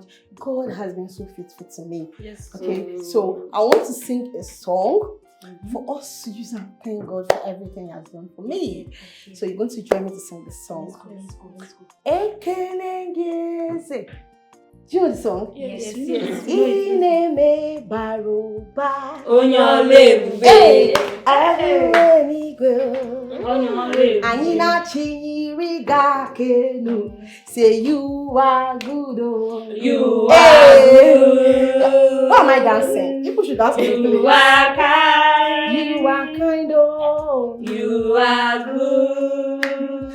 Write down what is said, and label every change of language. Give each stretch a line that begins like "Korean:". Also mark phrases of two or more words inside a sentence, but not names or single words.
English: God has been so faithful to me. Yes. Okay, so I want to sing a song for us to use and thank God for everything He has done for me. Okay. So you're going to join me to sing the song. Let's go. Do you know the song? Yes. Ineme baroba. Onyolebe. Anina chiriga kenu. Say you are good. You are good. Why am I dancing? People should dance with me. You are kind. You are kind. Oh. You are good.